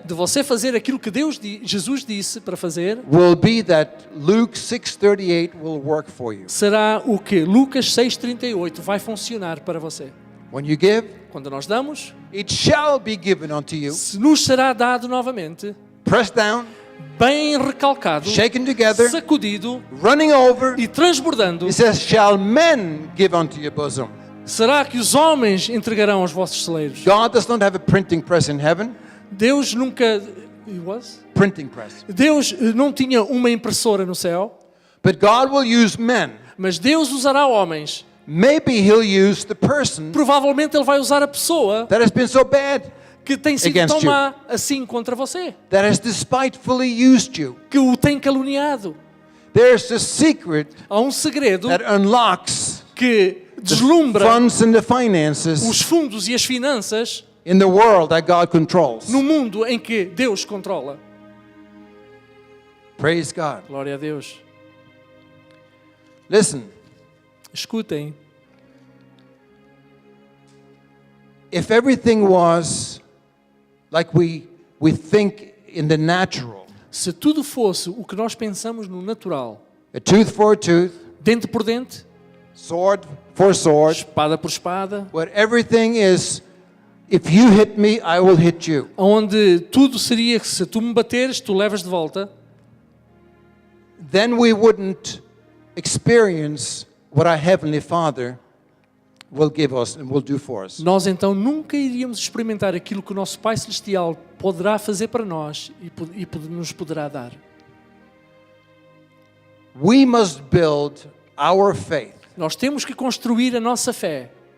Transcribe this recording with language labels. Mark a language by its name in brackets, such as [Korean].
[Portuguese] de você fazer aquilo que Jesus disse para fazer [English] will be that Luke 6:38 will work for you. [Portuguese] será o que Lucas 6:38 vai funcionar para você. [English] When you give, [Portuguese] Quando nós damos, [English] it shall be given unto you, [Portuguese] se nos será dado novamente, [English] pressed down, [Portuguese] bem recalcado, [English] shaken together, [Portuguese] sacudido [English] running over. [Portuguese] e transbordando. [English] He says, shall men give unto your bosom. [Portuguese] Será que os homens entregarão aos vossos celeiros? [English] God does not have a printing press in heaven. [Portuguese] Deus nunca... [English] He was? Printing press. [Portuguese] Deus não tinha uma impressora no céu, [English] But God will use men. [Portuguese] mas Deus usará homens. [English] Maybe he'll use the person [Portuguese] Provavelmente Ele vai usar a pessoa [English] that has been so bad, [Portuguese] que tem sido [English] Against [Portuguese] tão [English] you. [Portuguese] má assim contra você, [English] that has despitefully used you. [Portuguese] que o tem caluniado. [English] There's a secret [Portuguese] Há um segredo [English] that unlocks [Portuguese] que [English] the [Portuguese] deslumbra [English] funds and the [Portuguese] os [English] finances [Portuguese] fundos e as finanças [English] in the world that God controls. [Portuguese] no mundo em que Deus controla. [English] Praise God. [Portuguese] Glória a Deus. [English] Listen, [Portuguese] Escutem. [English] if everything was like we think in the natural, [Portuguese] Se tudo fosse o que nós pensamos no natural, [English] a tooth for a tooth, [Portuguese] dente por dente, [English] sword for sword, [Portuguese] espada por espada, [English] but everything is, if you hit me, I will hit you. [Portuguese] onde tudo seria que se tu me bateres, tu levas de volta, [English] Then we wouldn't experience what our Heavenly Father will give us and will do for us. [Portuguese] nós então nunca iríamos experimentar aquilo que o nosso Pai Celestial poderá fazer para nós e nos poderá dar. [English] We must build our faith [Portuguese] Nós temos que construir a nossa fé